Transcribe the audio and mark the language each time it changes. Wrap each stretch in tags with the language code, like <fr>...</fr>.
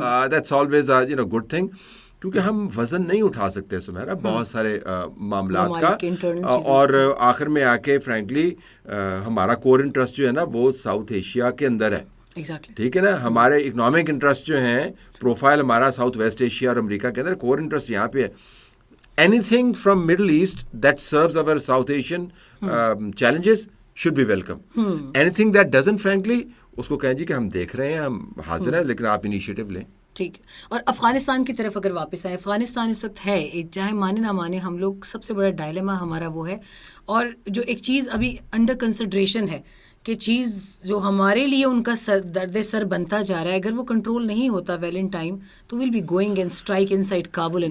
<en>that's always good thing,</en> <ur>کیونکہ ہم وزن نہیں اٹھا سکتے سمیرا بہت سارے معاملات کا. اور آخر میں آ کے فرینکلی ہمارا کور انٹرسٹ جو ہے نا وہ ساؤتھ ایشیا کے اندر ہے. ٹھیک ہے نا. ہمارے اکنامک انٹرسٹ جو ہیں پروفائل ہمارا ساؤتھ ویسٹ ایشیا اور امریکہ کے اندر، کور انٹرسٹ یہاں پہ ہے.</ur> <en>Anything from Middle East that serves our South Asian challenges should be welcome. Anything that doesn't, frankly,</en> <ur>اس کو کہیں جی کہ ہم دیکھ رہے ہیں، ہم حاضر ہیں، لیکن آپ انیشیٹو لیں. ٹھیک. اور افغانستان کی طرف اگر واپس آئے، افغانستان اس وقت ہے چاہے مانے نہ مانے ہم لوگ سب سے بڑا ڈائلیما ہمارا وہ ہے. اور جو ایک چیز ابھی انڈر کنسیڈریشن ہے کہ چیز جو ہمارے لیے ان کا درد سر بنتا جا رہا ہے، اگر وہ کنٹرول نہیں ہوتا</ur> <en>well in time</en> <ur>تو</ur> <en>we'll be going and strike inside</en> <ur>Kabul.</ur>